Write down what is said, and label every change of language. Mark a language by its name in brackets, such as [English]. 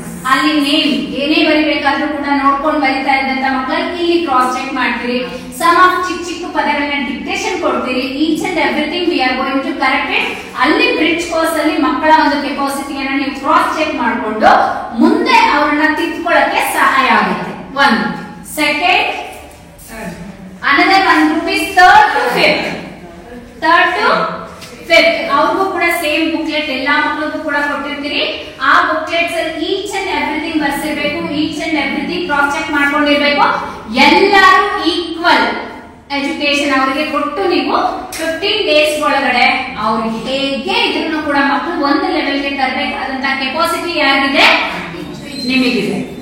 [Kannada] ಅಲ್ಲಿ ನೇಮ್ ಏನೇ ಬರಿಬೇಕಾದ್ರೂ ಕೂಡ ನೋಡ್ಕೊಂಡು ಬರಿತಾ ಇದ್ದಂತ ಮಕ್ಕಳಿಗೆ ಇಲ್ಲಿ ಕ್ರಾಸ್ ಚೆಕ್ ಮಾಡ್ತೀರಿ. [English] some of [Kannada] ಚಿಕ್ಕ ಚಿಕ್ಕ ಪದಗಳನ್ನ ಡಿಕ್ಟೇಷನ್ ಕೊಡ್ತೀರಿ. [English] Each and everything we are going to correct it. [Kannada] ಅಲ್ಲಿ ಬ್ರಿಡ್ಜ್ ಕೋರ್ಸ್ ಅಲ್ಲಿ ಮಕ್ಕಳ ಒಂದು ಕೆಪಾಸಿಟಿಯನ್ನ ನೀವು ಕ್ರಾಸ್ ಚೆಕ್ ಮಾಡಿಕೊಂಡು ಮುಂದೆ ಅವರನ್ನ ತಿದ್ಕೊಳ್ಳಕ್ಕೆ ಸಹಾಯ ಆಗುತ್ತೆ. [English] 1 second another 1 group is 3rd to 5th. [Kannada] 3rd to 5th ಅವ್ರಿಗೂ ಕೂಡ ಸೇಮ್ ಬುಕ್ಲೆಟ್ ಎಲ್ಲಾ ಮಕ್ಕಳಿಗೂ ಕೂಡ ಕೊಟ್ಟಿರ್ತೀರಿ. ಆ ಬುಕ್ಲೆಟ್ಸ್ ಅಲ್ಲಿ [English] each and everything [Kannada] ಬರ್ಸಿರ್ಬೇಕು, each and everything cross check ಮಾಡ್ಕೊಂಡಿರ್ಬೇಕು. ಎಲ್ಲರೂ ಈಕ್ವಲ್ ಎಜುಕೇಶನ್ ಅವರಿಗೆ ಕೊಟ್ಟು ನೀವು 15 ಡೇಸ್ ಒಳಗಡೆ ಅವ್ರಿಗೆ ಹೇಗೆ ಇದ್ರೂ ಕೂಡ ಮಕ್ಕಳು ಒಂದು ಲೆವೆಲ್ಗೆ ತರಬೇಕಾದಂತ ಕೆಪಾಸಿಟಿ ಯಾರಿಗಿದೆ? ನಿಮಗಿದೆ.